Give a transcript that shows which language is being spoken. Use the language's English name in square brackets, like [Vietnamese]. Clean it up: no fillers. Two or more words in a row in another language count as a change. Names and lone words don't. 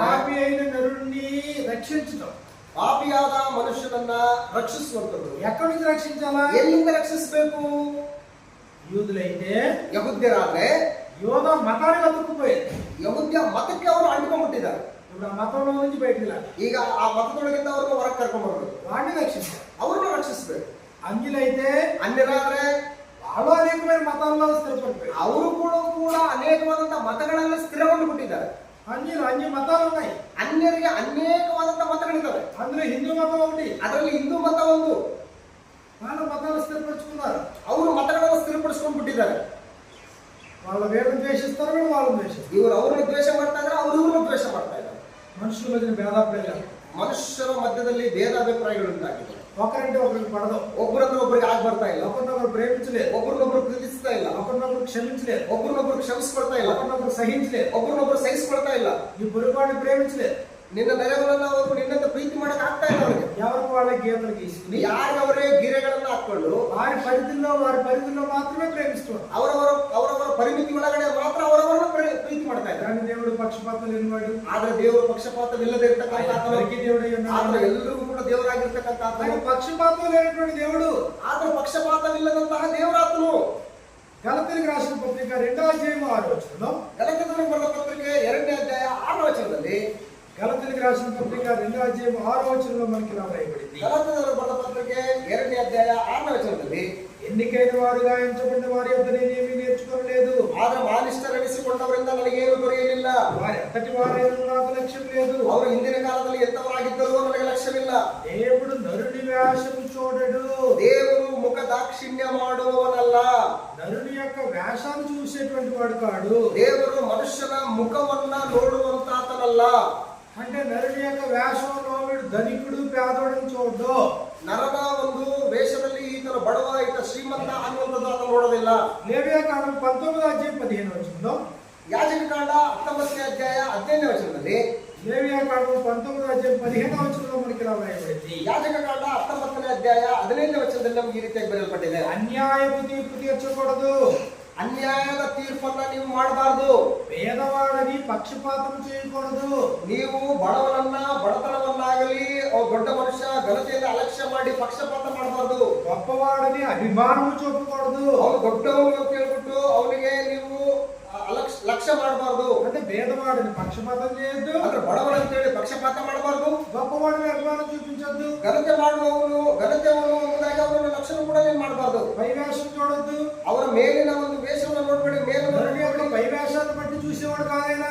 [Telugu] పాపి అయిన నరుణ్ణి రక్షించడం. [Kannada] ಪಾಪಿಯಾದ ಮನುಷ್ಯನನ್ನ ರಕ್ಷಿಸುವಂತದ್ದು. [Telugu] ఎక్కడి నుంచి రక్షించాలా? [Kannada] ಎಲ್ಲಿಂದ ರಕ್ಷಿಸಬೇಕು? [Telugu] యూదులైతే, [Kannada] ಯಹೂದ್ಯರಾದ್ರೆ [Telugu] యోధా మతానికి అతుక్కుపోయేది. [Kannada] ಯಹೂದ್ಯ ಮತಕ್ಕೆ ಅವರು ಅಂಟಿಕೊಂಡ್ಬಿಟ್ಟಿದ್ದಾರೆ. [Telugu] ఇప్పుడు ఆ మతంలో నుంచి బయటికి [Kannada] ಈಗ ಆ ಮತದೊಳಗಿಂದ ಅವ್ರನ್ನ ಹೊರಗೆ ಕರ್ಕೊಂಡ್ ಬರ್ಬೇಕು. [Telugu] వాడిని రక్షించాలి. [Kannada] ಅವ್ರನ್ನ ರಕ್ಷಿಸಬೇಕು. [Telugu] అంజులైతే, [Kannada] ಅನ್ಯರಾದ್ರೆ [Telugu] వాళ్ళు అనేకమైన మతాల్లో స్థిరపడిపోయారు. [Kannada] ಅವರು ಕೂಡ ಅನೇಕವಾದಂತಹ ಮತಗಳಲ್ಲಿ ಸ್ಥಿರಗೊಂಡು ಬಿಟ್ಟಿದ್ದಾರೆ. [Telugu] అన్య మతాలు ఉన్నాయి. [Kannada] ಅನ್ಯರಿಗೆ ಅನೇಕವಾದಂತಹ ಮತಗಳಿದ್ದಾವೆ. [Telugu] అందులో హిందూ మతం ఒకటి. [Kannada] ಅದರಲ್ಲಿ ಹಿಂದೂ ಮತ ಒಂದು. [Telugu] స్థిరపరచుకున్నారు. [Kannada] ಅವರು ಮತಗಳನ್ನು ಸ್ಥಿರಪಡಿಸ್ಕೊಂಡು ಬಿಟ್ಟಿದ್ದಾರೆ. [Telugu] వాళ్ళ వీళ్ళని ద్వేషిస్తారు, వీళ్ళు వాళ్ళని ద్వేషిస్తారు. [Kannada] ಇವರು ಅವ್ರನ್ನ ದ್ವೇಷ ಮಾಡ್ತಾ ಇದ್ದಾರೆ, ಅವರು ಇವ್ರನ್ನ ದ್ವೇಷ ಮಾಡ್ತಾ ಇದ್ದಾರೆ. [Telugu] మనుషుల మధ్య భేదాభిప్రాయాలు, [Kannada] ಮನುಷ್ಯರ ಮಧ್ಯದಲ್ಲಿ ಭೇದಾಭಿಪ್ರಾಯಗಳು ಉಂಟಾಗಿದೆ. [Telugu] ఒకరంటే ఒకరికి పడదు, [Kannada] ಒಬ್ಬರನ್ನ ಒಬ್ಬರಿಗೆ ಆಗ್ ಬರ್ತಾ ಇಲ್ಲ, [Telugu] ఒకరినొకరు ప్రేమించలేదు, [Kannada] ಒಬ್ಬರನ್ನೊಬ್ರು ಪ್ರೀತಿಸ್ತಾ ಇಲ್ಲ, [Telugu] ఒకరినొకరు క్షమించలేదు, [Kannada] ಒಬ್ಬರನ್ನೊಬ್ರು ಕ್ಷಮಿಸ್ಕೊಳ್ತಾ ಇಲ್ಲ, [Telugu] ఒకరినొకరు సహించలేదు, [Kannada] ಒಬ್ಬರನ್ನೊಬ್ರು ಸಹಿಸ್ಕೊಳ್ತಾ ಇಲ್ಲ. [Telugu] ఈ పొరుగువాడిని ప్రేమించలేదు. [Kannada] ನಿನ್ನ ನೆರೆಯವರನ್ನ ಅವರು ನಿನ್ನಂತ ಪ್ರೀತಿ ಮಾಡಕ್ ಆಗ್ತಾ ಇಲ್ಲ. ಅವರಿಗೆ [Telugu] ఎవరికి వాళ్ళ గీతలు గీసుకుని [Kannada] ಯಾರಿಗವರೇ ಗಿರೆಗಳನ್ನ ಹಾಕೊಂಡು [Telugu] వారి పరిధిలో మాత్రమే ప్రేమిస్తున్నారు. [Kannada] ಅವರವರ ಪರಿಮಿತಿ ಒಳಗಡೆ ಮಾತ್ರ ಅವರವರನ್ನ ಪ್ರೀತಿ ಮಾಡ್ತಾ ಇದ್ದಾರೆ. [Telugu] కానీ దేవుడు పక్షపాతం లేనివాడు, [Kannada] ಆದ್ರೆ ದೇವರು ಪಕ್ಷಪಾತವಿಲ್ಲದೆ ಇರ್ತಕ್ಕಂಥ ಆತನು, [Telugu] దేవుడై ఉన్నాడు. [Kannada] ಆದ್ರೆ ಎಲ್ಲರಿಗೂ ಕೂಡ ದೇವರಾಗಿರ್ತಕ್ಕಂಥ ಆತನು, [Telugu] కానీ పక్షపాతం లేనటువంటి దేవుడు. [Kannada] ಆದ್ರೆ ಪಕ್ಷಪಾತವಿಲ್ಲದಂತಹ ದೇವರಾತನು. [Telugu] గలతీయులకు రాసిన పత్రిక 2వ అధ్యాయం 6వ వచనంలో, [Kannada] ಗಲಾತ್ಯರಿಗೆ ಬರೆದ ಪತ್ರಿಕೆ 2ನೇ ಅಧ್ಯಾಯ 6ನೇ ವಚನದಲ್ಲಿ, [Telugu] గలతీయులకు రాసిన పత్రిక 2వ అధ్యాయం 6వ వచనంలో మనకి ఇలా రాయబడింది. [Kannada] ಗಲಾತ್ಯರಿಗೆ ಬರೆದ ಪತ್ರಿಕೆ 2ನೇ ಅಧ್ಯಾಯ 6ನೇ ವಚನದಲ್ಲಿ, [Telugu] ఎన్నికైన వారుగా ఎంచబడిన వారి యొద్ద నేనేమీ నేర్చుకోలేదు, [Kannada] ಆದ್ರೆ ಮಾನಿಷ್ಠರೆನಿಸಿಕೊಂಡವರಿಂದ ನನಗೇನು ದೊರೆಯಲಿಲ್ಲ. [Telugu] వారి అంతటి వారైనా నాకు లక్ష్యం లేదు. [Kannada] ಅವರು ಹಿಂದಿನ ಕಾಲದಲ್ಲಿ ಎಂತವರಾಗಿದ್ದರೂ ನನಗೆ ಲಕ್ಷ್ಯವಿಲ್ಲ. [Telugu] దేవుడు నరుని వేషము చూడడు, [Kannada] ದೇವರು ಮುಖ ದಾಕ್ಷಿಣ್ಯ ಮಾಡುವವನಲ್ಲ. [Telugu] నరుని యొక్క వేషాన్ని చూసేటువంటి వాడు కాడు. [Kannada] ದೇವರು ಮನುಷ್ಯನ ಮುಖವನ್ನ ನೋಡುವಂತಾತನಲ್ಲ. [Telugu] అంటే నరుని యొక్క వేషంలో వీడు ధనికుడు పేదోడని చూడడు. [Kannada] ನರನ ಒಂದು ವೇಷದಲ್ಲಿ ಈತನು ಬಡವ ಈತ ಶ್ರೀಮಂತ ಅನ್ನುವಂಥದ್ದು ಆತ ನೋಡೋದಿಲ್ಲ. [Telugu] లేవియాకాండం 19వ అధ్యాయం 15వ వచనంలో, [Kannada] ಯಾಜಕಕಾಂಡ 19ನೇ ಅಧ್ಯಾಯ 15ನೇ ವಚನದಲ್ಲಿ, [Telugu] లేవియాకాండం 19వ అధ్యాయం 15వ వచనంలో మనకి ఇలా రాయబడింది. [Kannada] ಯಾಜಕಕಾಂಡ 19ನೇ ಅಧ್ಯಾಯ 15ನೇ ವಚನದಲ್ಲಿ ನಮ್ಗೆ ಈ ರೀತಿಯಾಗಿ ಬರೆಯಲ್ಪಟ್ಟಿದೆ. [Telugu] అన్యాయపు తీర్పు తీర్చకూడదు, [Kannada] ಅನ್ಯಾಯದ ತೀರ್ಪನ್ನ ನೀವು ಮಾಡಬಾರದು, [Telugu] పేదవాడని పక్షపాతం చేయకూడదు, [Kannada] ನೀವು ಬಡವನನ್ನ ಬಡತನವನ್ನಾಗಲಿ ದೊಡ್ಡ ಮನುಷ್ಯ ಘನತೆಯಿಂದ ಅಲಕ್ಷ್ಯ ಮಾಡಿ ಪಕ್ಷಪಾತ ಮಾಡಬಾರದು, [Telugu] గొప్పవాడని అభిమానము చూపకూడదు. [Kannada] ಅವನು ದೊಡ್ಡವನು ಅಂತ ಹೇಳ್ಬಿಟ್ಟು ಅವನಿಗೆ ನೀವು ಲಕ್ಷ್ಯ ಮಾಡಬಾರದು. [Telugu] అంటే పేదవాడిని పక్షపాతం చేయొద్దు, [Kannada] ಅಂದ್ರೆ ಬಡವನ ಅಂತ ಹೇಳಿ ಪಕ್ಷಪಾತ ಮಾಡಬಾರದು, [Telugu] గొప్పవాడిని అభిమానం చూపించొద్దు, [Kannada] ಘನತೆ ಮಾಡುವವನು ಎಂಬುದಾಗಿ ಅವನ ಲಕ್ಷಣ ಕೂಡ ನೀವು ಮಾಡಬಾರದು. [Telugu] పైవేషం చూడొద్దు. [Kannada] ಅವರ ಮೇಲಿನ ಒಂದು ವೇಷವನ್ನು ನೋಡ್ಬೇಡಿ, [Telugu] నరుని యొక్క [Kannada] ಮೇಲಿನ [Telugu] పైవేషాన్ని బట్టి చూసేవాడు కాదైనా,